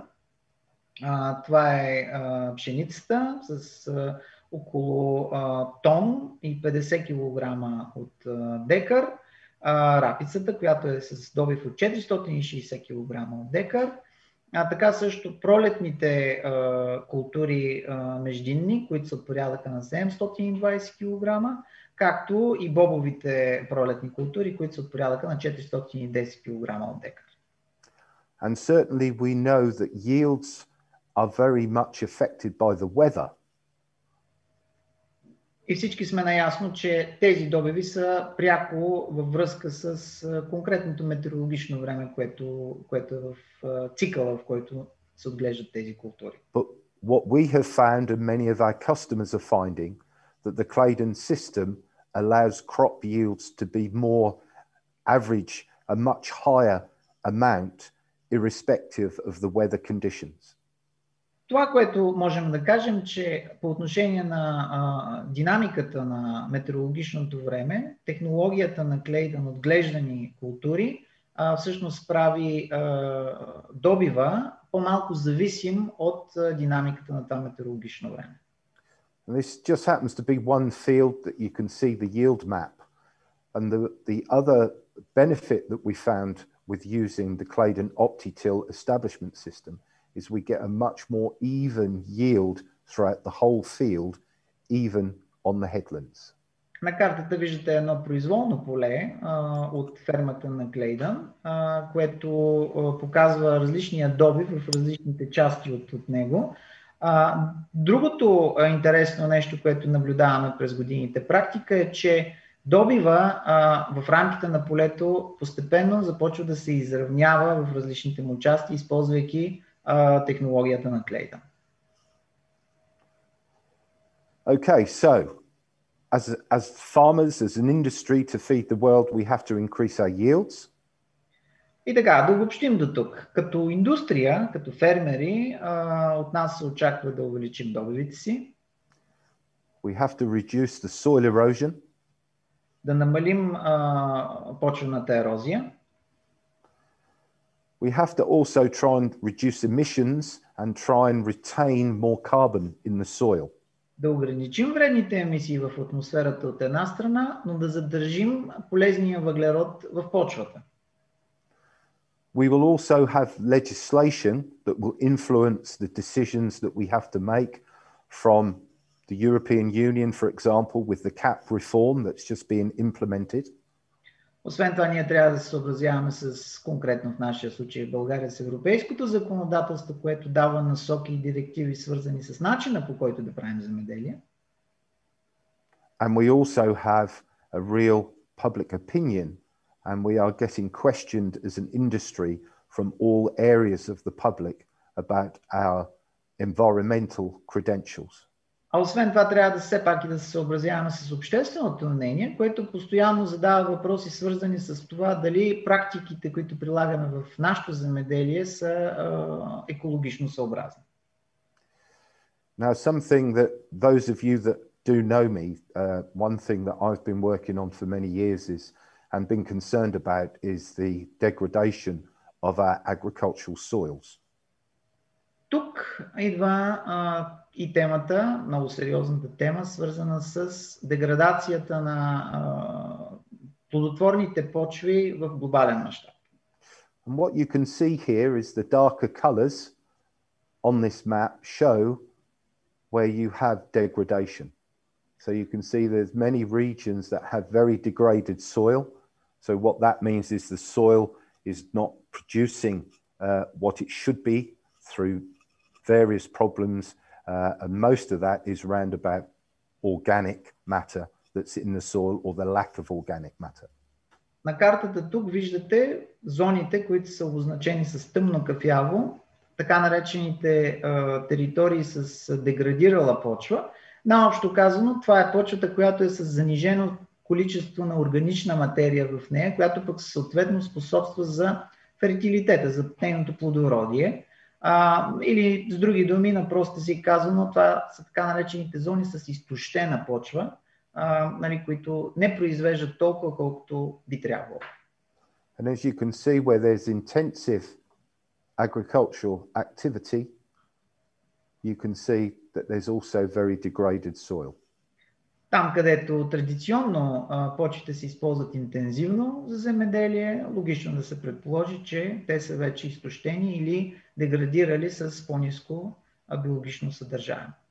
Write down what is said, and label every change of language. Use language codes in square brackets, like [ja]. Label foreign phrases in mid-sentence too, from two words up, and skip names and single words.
[bg] Това е пшеницата с около тон и 50 кг от декар, рапицата, която е с добив от 460 кг от декар, А така също пролетните култури междинни, които са от порядъка на 720 кг, както и бобовите пролетни култури, които са от порядъка на 410 кг от декар. [en] And certainly we know that yields are very much affected by the weather. [bg] И всички сме наясно, че тези добиви са пряко във връзка с конкретното метеорологично време, което е в цикъла, в който се отглеждат тези култури. [en] But what we have found and many of our customers are finding that the Claydon system allows crop yields to be more average, a much higher amount irrespective of the weather conditions. [bg] Това, което можем да кажем, че по отношение на динамиката на метеорологичното време, технологията на Claydon отглеждани култури всъщност прави добива по-малко зависим от динамиката на това метеорологично време. [en] And this just happens to be one field that you can see the yield map. And the other benefit that we found with using the Claydon Opti-Till establishment system is we get a much more even yield throughout the whole field, even on the headlands. [bg] На картата виждате едно произволно поле от фермата на Claydon, което показва различния добив в различните части от него. Другото интересно нещо, което наблюдаваме през годините практика е, че добива в рамките на полето постепенно започва да се изравнява в различните му части, използвайки технологията на Claydon. [en] Okay, so as farmers, as an industry to feed the world, we have to increase our yields. [bg] И така, да обобщим до тук. Като индустрия, като фермери, от нас се очаква да увеличим добивите си. [en] We have to reduce the soil erosion. [bg] Да намалим почвената ерозия. [en] We have to also try and reduce emissions and try and retain more carbon in the soil. [bg] Да ограничим вредните емисии в атмосферата от една страна, но да задържим полезния въглерод в почвата. [en] We will also have legislation that will influence the decisions that we have to make from the European Union, for example, with the CAP reform that's just being implemented. [bg] Освен това, ние трябва да се съобразяваме с, конкретно в нашия случай в България, с европейското законодателство, което дава насоки и директиви, свързани с начина, по който да правим земеделие. [en] And we also have a real public opinion, and we are getting questioned as an industry from all areas of the public about our environmental credentials. [bg] А освен това трябва да все пак и да се съобразяваме с общественото мнение, което постоянно задава въпроси, свързани с това дали практиките, които прилагаме в нашето земеделие, са екологично съобразни. [en] Now, something that those of you that do know me, one thing that I've been working on for many years is and been concerned about is the degradation of our agricultural soils. [bg] Тук идва и темата, много сериозната тема, свързана с деградацията на плодотворните почви в глобален мащаб. [en] And what you can see here is the darker colors on this map show where you have degradation. So you can see there's many regions that have very degraded soil. So what that means is the soil is not producing what it should be through various problems, and most of that is around about organic matter that's in the soil or the lack of organic matter. [bg] На картата тук виждате зоните, които са обозначени с тъмно кафяво, така наречените територии с деградирала почва. Наобщо казано, това е почвата, която е с занижено количество на органична материя в нея, която пък съответно способства за фертилитета, за нейното плодородие. Или с други думи, на просто си казано, това са така наречените зони с изтощена почва, които не произвеждат толкова, колкото би трябвало. [en] And as you can see, where there's intensive agricultural activity, you can see that there's also very degraded soil. [bg] Там, където традиционно почвите се използват интензивно за земеделие, логично да се предположи, че те са вече изтощени или деградирали с по-ниско биологично съдържание.